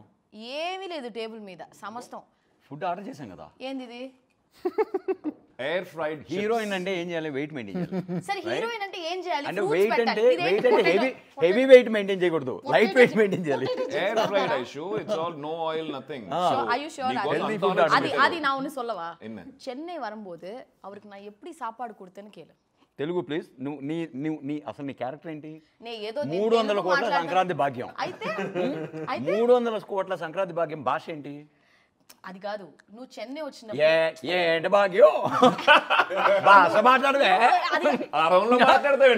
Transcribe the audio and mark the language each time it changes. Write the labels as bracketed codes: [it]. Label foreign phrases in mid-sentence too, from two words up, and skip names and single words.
[te] ఏమీ లేదు టేబుల్ మీద సమస్తం. [en] food order [te] చేశాం కదా. ఏంది ఇది? [en] air fried [te] హీరోయిన్ అంటే ఏం చేయాలి? [en] weight maintain [te] చేయాలి. సరే హీరోయిన్ అంటే ఏం చేయాలి? అంటే [en] Fruits [te] వెయిట్ పెట్టాలి. అంటే ఇదేంటి వెయిట్ అంటే [en] potato? heavy weight maintain [te] చేయకూడదు, [en] light weight maintain [te] చేయాలి. [en] air fried ఐషు it's all no oil nothing. Are you sure? healthy food [ta] அது நான் ஒன்னு சொல்லவா? என்ன? சென்னை வரும்போது அவருக்கு நான் எப்படி சாப்பாடு கொடுத்தேன்னு கேளு. [en] Telugu please. [te] నువ్వు నీ అసలు నీ క్యారెక్టర్ ఏంటి? నే ఏదో 300 కోట్ల సంక్రాంతి భాగ్యం. అయితే 300 కోట్ల సంక్రాంతి భాగ్యం భాష ఏంటి? అది కాదు, నువ్వు చెన్నై వచ్చినప్పుడు ఏంటి భాగ్యం భాష మాట్లాడవే. ఆ రౌండ్ లో మాట్లాడతావు